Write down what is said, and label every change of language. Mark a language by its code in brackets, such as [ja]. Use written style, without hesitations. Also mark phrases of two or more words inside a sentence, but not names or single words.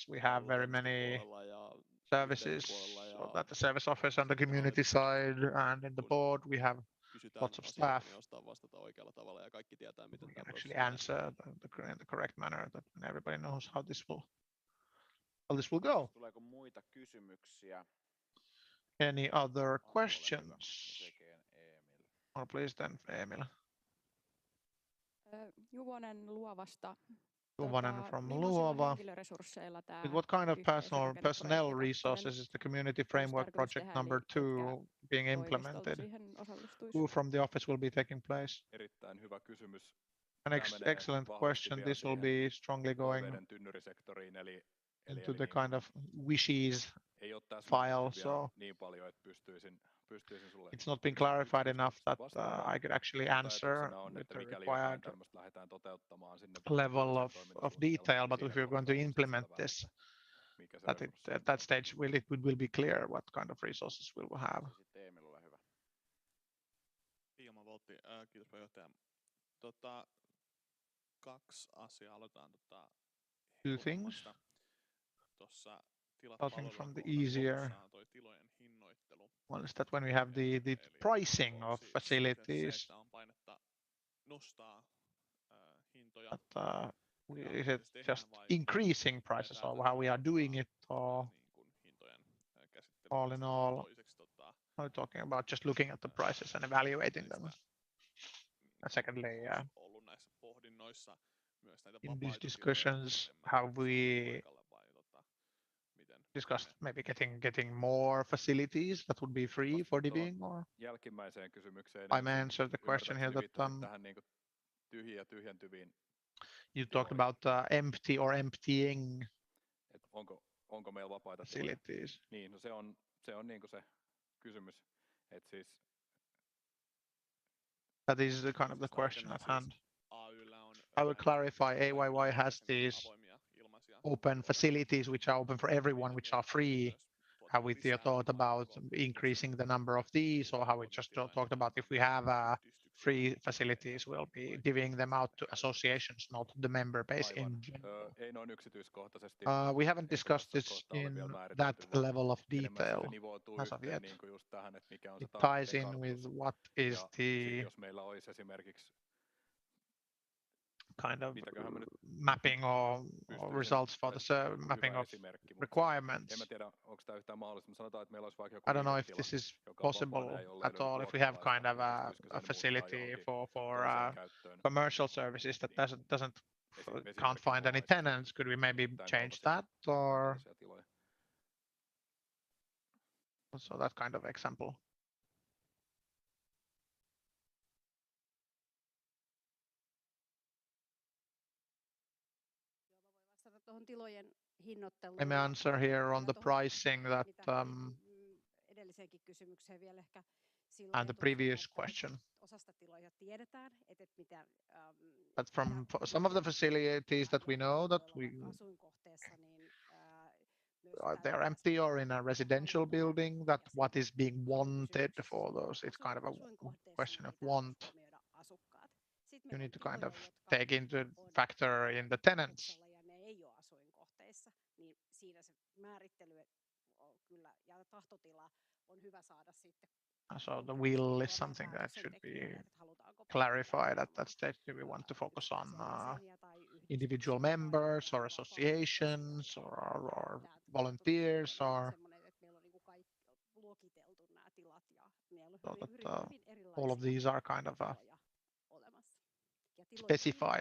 [en] We have very many services, so that the service office and the community side and in the board we have lots of staff. We can actually answer in the correct manner, that everybody knows how this will go. [fi] Tuleeko muita kysymyksiä? [en] Any other questions? Or please then, Emil. [fi] Juvonen Luovasta. [en] Juvonen from Luova. With what kind of personnel resources is the community framework project number 2 being implemented? Who from the office will be taking place? [fi] Erittäin hyvä kysymys. [en] An excellent question. This will be strongly going into the kind of wishes file, so it's not been clarified enough that I could actually answer with the required level of detail, but if you're going to implement this, at that stage it will be clear what kind of resources we will have. [fi] Kiitos puheenjohtaja. Kaksi asiaa, aloitetaan [en] two things. [fi] Tuossa [en] starting from the easier. [fi] toi tilojen hinnoittelu. [en] One is that when we have the pricing of facilities, [fi] Se, että on painetta nostaa hintoja. [en] But, is it just increasing prices or how we are doing it, or all in all, are we talking about just looking at the prices and evaluating them? And secondly, [fi] ollut näissä pohdinnoissa myös näitä [en] in these discussions, have we discussed maybe getting more facilities that would be free for DBing, or [fi] jälkimmäiseen kysymykseen [en] I may answer the question here that [fi] tähän niinku tyhjiä tyhjentyviin. [en] You talked about empty or emptying. [fi] Et onko meillä vapaita [en] facilities? [fi] Tiloja? Niin, no se on niinku se kysymys, että siis [en] that is the kind of the question at hand. I will clarify, AYYE has these open facilities which are open for everyone, which are free. Have we thought about increasing the number of these, or how we just talked about if we have free facilities, we'll be giving them out to associations, not the member base in general. [fi] Ei noin yksityiskohtaisesti. [en] We haven't discussed this in that level of detail as of yet. [fi] Niinku just tähän, että mikä on [en] It [fi] se [en] ties in with what is the [fi] jos meillä olisi esimerkiksi [en] kind of mapping or results for the mapping of requirements. [fi] En mä tiedä, onko tämä yhtään mahdollista, mutta sanotaan, että meillä olisi vaikka joku [en] I don't know if [fi] liiketila, [en] this is [fi] joka on [en] possible [fi] vapaana, jolle [en] at all. If we have kind of a facility for commercial services that can't find any tenants, could we maybe change that, or so that kind of example? [fi] Tuohon tilojen hinnoitteluun. [en] Let me answer here on the pricing that [fi] edelliseenkin kysymykseen vielä ehkä [en] and the previous question. [fi] Osasta tiloja tiedetään, että mitä [en] but from some of the facilities that we know that [fi] asuinkohteessa niin [en] they're empty or in a residential building, that what is being wanted for those, it's kind of a question of want. You need to kind of take into factor in the tenants. [fi] Ei ole asuinkohteissa, niin siinä se määrittely on kyllä ja tahtotila on hyvä saada sitten. [en] So the will is something that should be clarified at that stage. Do we want to focus on individual members or associations or volunteers, or so that all of these are kind of specified.